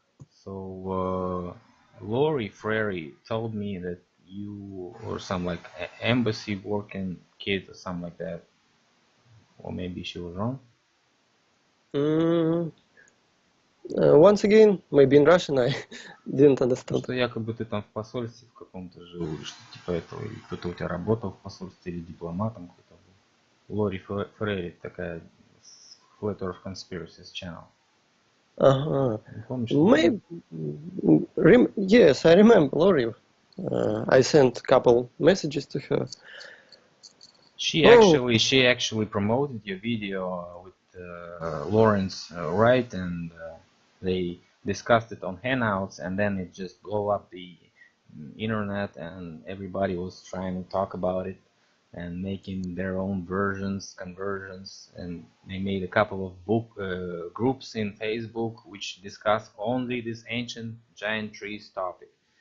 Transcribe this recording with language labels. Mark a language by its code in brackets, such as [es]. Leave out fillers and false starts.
[en] So Lori Frary told me that you were some like embassy working kid or something like that, or maybe she was wrong. Mm, Once again, maybe in Russian I didn't understand. [ru] Что якобы ты там в посольстве в каком-то жил, или что типа этого, или кто-то у тебя работал в посольстве, или дипломатом кто-то был. Лори Фрейри такая с Flat Earth Conspiracies Channel. Не помнишь? [en] Maybe, yes, I remember Lori. I sent a couple messages to her. She actually promoted your video with Lawrence Wright, and they discussed it on Hangouts, and then it just blew up the internet, and everybody was trying to talk about it and making their own conversions, and they made a couple of book groups in Facebook which discuss only this ancient giant trees topic.